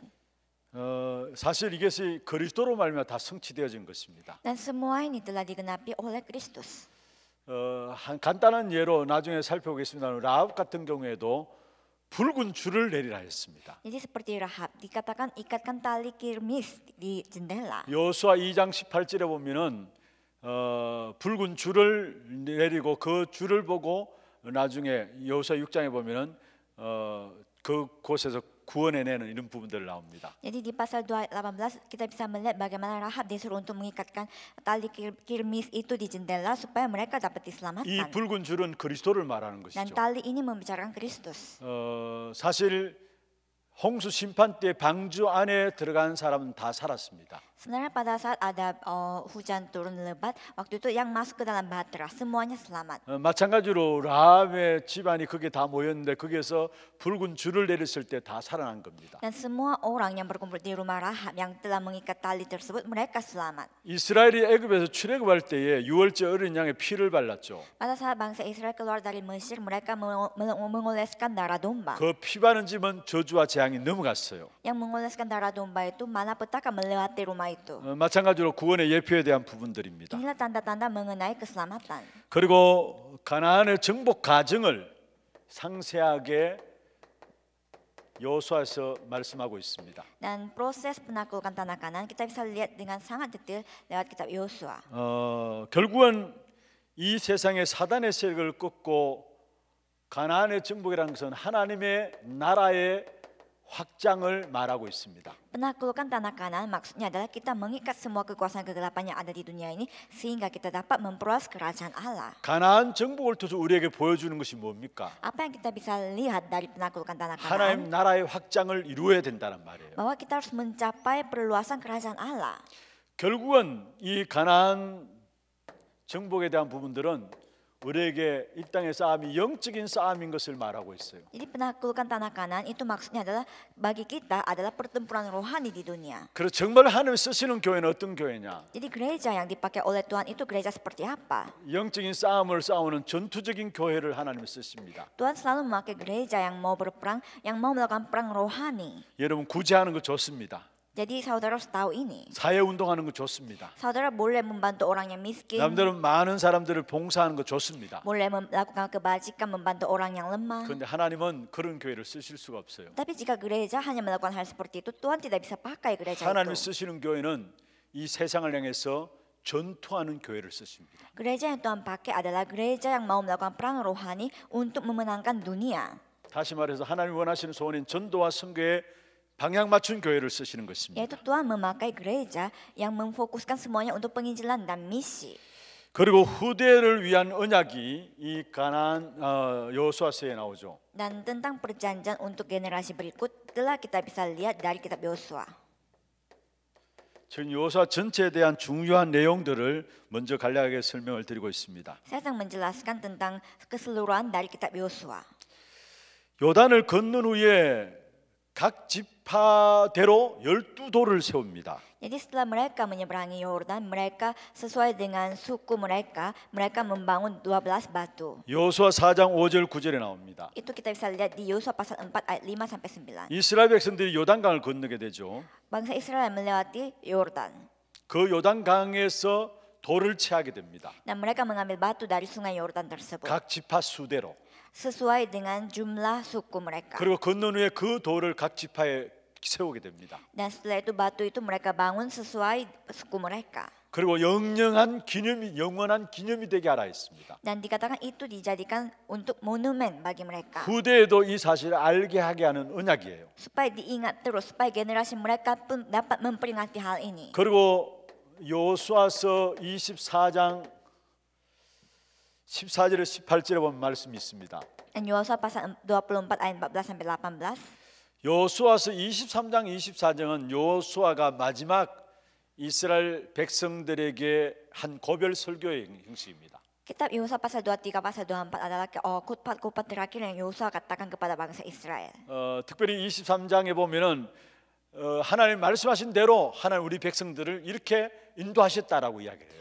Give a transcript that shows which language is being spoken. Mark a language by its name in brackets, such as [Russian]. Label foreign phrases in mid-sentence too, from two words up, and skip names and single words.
[Korean] 사실 이것이 그리스도로 말미암아 다 성취되어진 것입니다. [Indonesian] Dan semua ini telah digenapi oleh Kristus. [Korean] 한 간단한 예로 나중에 살펴보겠습니다. 라합 같은 경우에도 붉은 줄을 내리라 했습니다. [Indonesian] Jadi seperti Rahab dikatakan ikatkan tali kirmis di jendela. [Korean] 여호수아 2장 18절에 보면은 붉은 줄을 내리고 그 줄을 보고 나중에 여호수아 6장에 보면은 그 곳에서 구원해내는 이런 부분들 나옵니다. [Indonesian] Jadi di pasal 18 kita bisa melihat bagaimana Rahab disuruh untuk mengikatkan tali kirmis itu di jendela supaya mereka dapat [Korean] 이 [Indonesian] diselamatkan. [Korean] 붉은 줄은 그리스도를 말하는 [Indonesian] Dan [Korean] 것이죠. [Indonesian] tali ini membicarakan Kristus. [Korean] 사실 홍수 심판 때 방주 안에 들어간 사람은 다 살았습니다. [Indonesian] Sebenarnya pada saat ada hujan turun lebat, waktu itu yang masuk ke dalam bahtera semuanya selamat. [Korean] 마찬가지로 라합의 집안이 거기에 다 모였는데 거기에서 붉은 줄을 내렸을 때 다 살아난 겁니다. [Indonesian] Dan semua orang yang berkumpul di rumah Rahab yang telah mengikat tali tersebut mereka selamat. [Korean] 이스라엘이 애굽에서 출애굽할 때에 유월절 어린 양의 피를 발랐죠. [Indonesian] Pada saat bangsa Israel keluar dari Mesir, mereka mengoleskan darah domba. [Korean] 그 피 바른 집은 저주와 재앙이 넘어갔어요. [Indonesian] Yang mengoleskan darah domba itu malapetaka melewati rumah itu. [Korean] 마찬가지로 구원의 예표에 대한 부분들입니다. [Indonesian] Inilah tanda-tanda mengenai keselamatan. [Korean] 그리고 가나안의 정복 과정을 상세하게 여호수아에서 말씀하고 있습니다. [Indonesian] Dan proses penaklukan tanah Kanan kita bisa lihat dengan sangat detail lewat kitab Yosua. [Korean] 결국은 이 세상의 사단의 세력을 꺾고 가나안의 정복이라는 것은 하나님의 나라의 확장을 말하고 있습니다. [Indonesian] Penaklukan tanah Kanan maksudnya adalah kita mengikat semua kekuasaan kegelapan yang ada di dunia ini sehingga kita dapat memperluas kerajaan Allah. [Korean] 가나안 정복을 통해서 우리에게 보여주는 것이 뭡니까? [Indonesian] Apa yang kita bisa lihat dari penaklukan tanah [Korean] 하나님 [Indonesian] Kanan? [Korean] 나라의 확장을 이루어야 된다는 말이에요. [Indonesian] Bahwa kita harus mencapai perluasan kerajaan Allah. [Korean] 결국은 이 가나안 정복에 대한 부분들은 우리에게 이 땅의 싸움이 영적인 싸움인 것을 말하고 있어요. [Indonesian] Jadi penaklukan tanah Kanan itu maksudnya adalah bagi kita adalah pertempuran rohani di dunia. [Korean] 그래서 정말 하나님 쓰시는 교회는 어떤 교회냐? [Indonesian] Jadi gereja yang dipakai oleh Tuhan itu gereja seperti apa? [Korean] 영적인 싸움을 싸우는 전투적인 교회를 하나님 쓰십니다. [Indonesian] Tuhan selalu memakai gereja yang mau berperang, yang mau melakukan perang rohani. [Korean] 여러분 구제하는 거 좋습니다. [Indonesian] Jadi saudara harus tahu ini. [Korean] 사회 운동하는 거 좋습니다. [Indonesian] Saudara boleh membantu orang yang miskin, [Korean] 남들은 많은 사람들을 봉사하는 거 좋습니다. [Indonesian] boleh melakukan kebajikan, membantu orang yang lemah. [Korean] 그런데 하나님은 그런 교회를 쓰실 수가 없어요. [Indonesian] Tapi jika gereja hanya melakukan hal seperti itu, Tuhan tidak bisa pakai gereja [Korean] 하나님 [Indonesian] itu. [Korean] 쓰시는 교회는 이 세상을 향해서 전투하는 교회를 쓰십니다. [Indonesian] Gereja yang Tuhan pakai adalah gereja yang mau melakukan perang rohani untuk memenangkan dunia. [Korean] 다시 말해서 하나님 원하시는 소원인 전도와 선교에 방향 맞춘 교회를 쓰시는 것입니다. [Indonesian] Yaitu Tuhan memakai gereja yang memfokuskan semuanya untuk penginjilan dan misi. [Korean] 그리고 후대를 위한 언약이 이 가나안 여호수아서에 나오죠. [Indonesian] Dan tentang perjanjian untuk generasi berikut telah kita bisa lihat dari kitab Yosua. [Korean] 지금 여호수아 전체에 대한 중요한 내용들을 먼저 간략하게 설명을 드리고 있습니다. [Indonesian] Saya sedang menjelaskan tentang keseluruhan dari kitab Yosua. [Korean] 요단을 건넌 후에 각 지파대로 12돌을 세웁니다. [Indonesian] Jadi setelah mereka menyeberangi Yordan, mereka sesuai dengan suku mereka membangun 12 batu. [Korean] 여호수아 4장 5절 9절에 나옵니다. [Indonesian] Itu kita bisa lihat di Yosua pasal 4 ayat 5 sampai 9. [Korean] 이스라엘 백성들이 요단강을 건너게 되죠. [Indonesian] Bangsa Israel melewati Yordan. [Korean] 그 요단강에서 돌을 채하게 됩니다. [Indonesian] Dan mereka mengambil batu dari sungai Yordan tersebut. [Korean] 각 지파 수대로. [Indonesian] Sesuai dengan jumlah suku mereka. [Korean] 그리고 건넌 후에 그 돌을 각 지파에 세우게 됩니다. [Indonesian] Dan setelah itu batu itu mereka bangun sesuai suku mereka. [Korean] 그리고 영원한 기념이 되게 하라 했습니다. [Indonesian] Dan dikatakan itu dijadikan untuk monumen bagi mereka. [Korean] 후대에도 이 사실을 알게 하게 하는 언약이에요. [Indonesian] Supaya diingat terus, supaya generasi mereka pun dapat memperingati hal ini. [Korean] 그리고 여호수아서 24장 14절에 18절에 보면 말씀이 있습니다. [Indonesian] Dan Yosua pasal 24 ayat 14 sampai 18. [Korean] 여호수아서 23장 24장은 여호수아가 마지막 이스라엘 백성들에게 한 고별 설교의 형식입니다. [Indonesian] Kitab Yosua pasal 23 pasal 24 adalah khotbah terakhir yang Yosua katakan kepada bangsa Israel. [Korean] 특별히 23장에 보면은 하나님 말씀하신 대로 하나님 우리 백성들을 이렇게 인도하셨다라고 이야기해요.